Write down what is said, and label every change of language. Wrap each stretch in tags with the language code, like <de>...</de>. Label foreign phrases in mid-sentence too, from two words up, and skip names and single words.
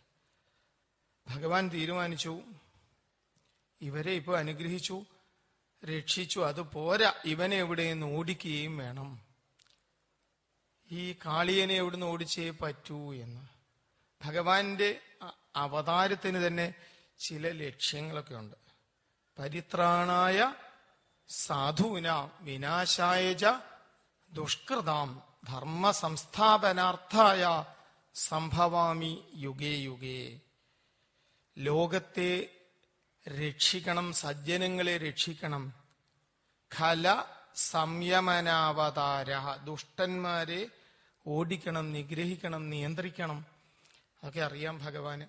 <ml>ഭഗവാൻ തീരുമാനിച്ചു, ഇവരെ ഇപ്പോൾ അനുഗ്രഹിച്ചു, രക്ഷിച്ചു. അത് പോരാ, ഇവനെ എവിടെയെന്ന് ഓടിക്കുകയും വേണം. ഈ കാളിയനെ എവിടുന്ന് ഓടിച്ചേ പറ്റൂ എന്ന്. ഭഗവാന്റെ അവതാരത്തിന് തന്നെ ചില ലക്ഷ്യങ്ങളൊക്കെ ഉണ്ട്.</ml> <sa>പരിത്രാണായ സാധൂനാം വിനാശായ ച ദുഷ്കൃതാം ധർമ്മ സംസ്ഥാപനാർത്ഥായ സംഭവാമി യുഗേ യുഗേ.</sa> <ml>ലോകത്തെ രക്ഷിക്കണം, സജ്ജനങ്ങളെ രക്ഷിക്കണം.</ml> <sa>ഖല സംയമനാവതാര,</sa> <ml>ദുഷ്ടന്മാരെ ഓടിക്കണം, നിഗ്രഹിക്കണം, നിയന്ത്രിക്കണം. അതൊക്കെ അറിയാം ഭഗവാന്.</ml>